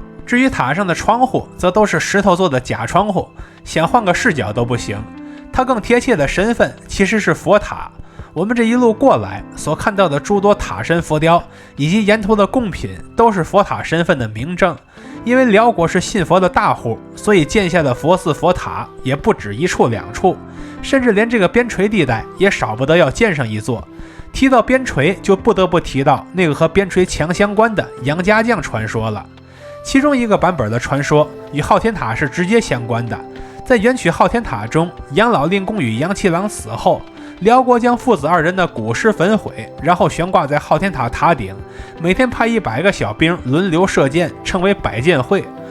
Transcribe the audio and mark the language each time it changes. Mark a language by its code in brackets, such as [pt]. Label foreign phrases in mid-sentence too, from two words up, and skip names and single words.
[zh] 至於塔上的窗戶，則都是石頭做的假窗戶，想換個視角都不行。它更貼切的身份其實是佛塔。我們這一路過來所看到的諸多塔身浮雕以及沿途的贡品，都是佛塔身份的明證。因為遼國是信佛的大戶，所以建下的佛寺佛塔也不止1 處2處，甚至連這個邊陲地帶也少不得要建上一座。提到邊陲，就不得不提到那個和邊陲強相關的楊家將傳說了。其中一個版本的傳說與昊天塔是直接相關的。在元曲昊天塔中，楊老令公與楊七郎死後，遼國將父子2人的骨屍焚毀，然後懸掛在昊天塔塔頂，每天派100個小兵輪流射箭，稱為百箭會。